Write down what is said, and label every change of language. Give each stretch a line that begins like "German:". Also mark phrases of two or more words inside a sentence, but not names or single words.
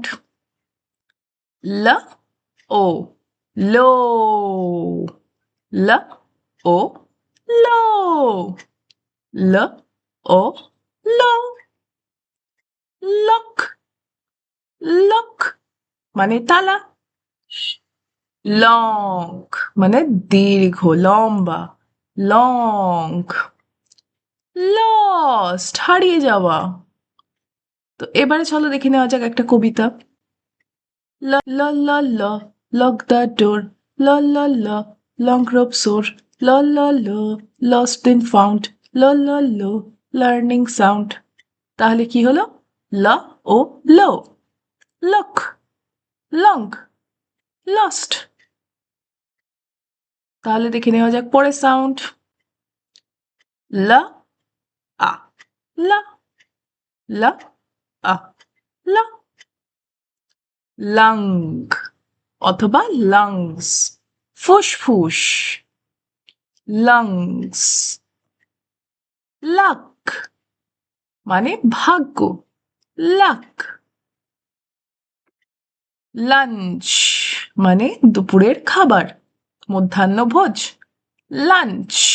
Bangla: ল ও, লো, ল ও, লো, ল ও, লো, লক, লক মানে তালা, লং মানে দীর্ঘ লম্বা, লং, লস্ট হারিয়ে যাওয়া। তো এবারে চলো দেখে নেওয়া যাক একটা কবিতা।
English: ল ল ল ল, lock the door, ল ল ল, long rope sore, ল ল ল, lost in found, ল ল ল, learning sound.
Bangla: তাহলে কি হলো? ল ও লো, লক, লং, লস্ট। তাহলে দেখে নেওয়া যাক পরের সাউন্ড। ল আ, ল, ল আ, ল, লাং অথবা লাংস, ফুসফুস, লাংস। লাক মানে ভাগ্য, লাক। লাঞ্চ মানে দুপুরের খাবার, মধ্যাহ্নভোজ, লাঞ্চ।